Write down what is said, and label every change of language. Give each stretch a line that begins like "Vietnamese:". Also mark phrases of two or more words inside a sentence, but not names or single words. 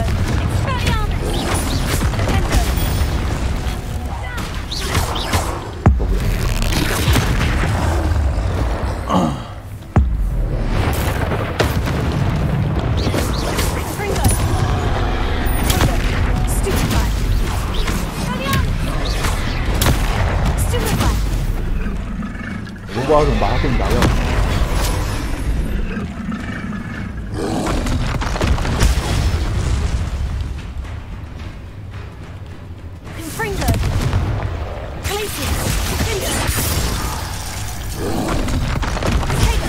English: Expelliarmus. Defendo. Confringo. Tego. Stupefy. Expelliarmus. Stupefy.
Chinese: 我都不知道怎么把他盾打掉。
English: Confringo. Glacier. Defender. Tego.